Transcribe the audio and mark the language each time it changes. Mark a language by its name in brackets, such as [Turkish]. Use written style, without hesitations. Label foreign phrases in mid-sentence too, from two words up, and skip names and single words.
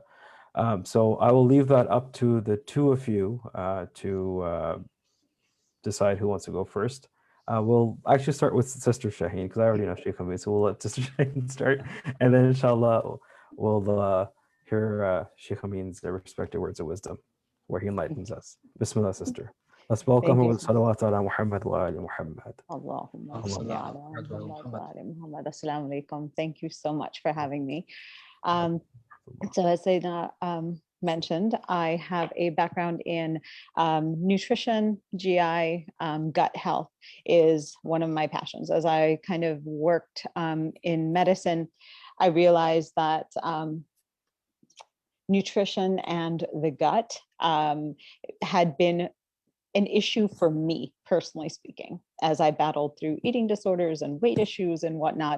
[English] So I will leave that up to the two of you to decide who wants to go first. We'll actually start with Sister Shaheen because I already know Shaykh Amin, so we'll let Sister Shaheen start, and then inshallah we'll hear Shaykh Amin's respective words of wisdom where he enlightens us. Bismillah, sister. Let's welcome him with [Arabic] صلوات على محمد وآل محمد. اللهم صل على محمد وآل محمد. السلام عليكم. [English] Thank you so much for having me. So as Sayyidina mentioned, I have a background in nutrition, GI, gut health is one of my passions. As I kind of worked in medicine, I realized that nutrition and the gut had been an issue for me, personally speaking, as I battled through eating disorders and weight issues and whatnot.